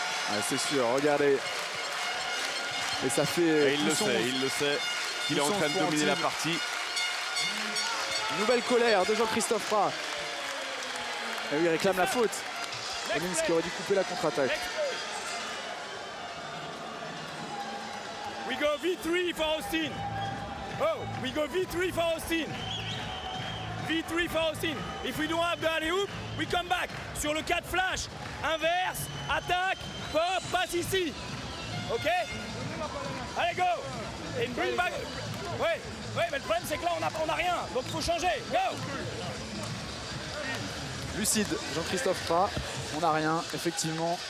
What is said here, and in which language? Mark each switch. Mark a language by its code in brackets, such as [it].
[fr] Ouais, c'est sûr, regardez. Et ça fait. Et il le sait. Il est en train de dominer la partie. Nouvelle colère de Jean-Christophe Fra. Et oui, il réclame la faute. Hollins qui aurait dû couper la contre-attaque. [en] We go V3 for Austin. Oh, we go V3 for Austin. V3 for Austin. If we don't have the alley-oop, we come back. [fr] Sur le 4 flash, inverse, attaque, pop, passe ici. Ok? Allez, go! Et [en] bring back. [fr] Ouais, mais le problème c'est que là on n'a rien, donc il faut changer. [en] Go! [fr] Lucide, Jean-Christophe Prat, on n'a rien, effectivement.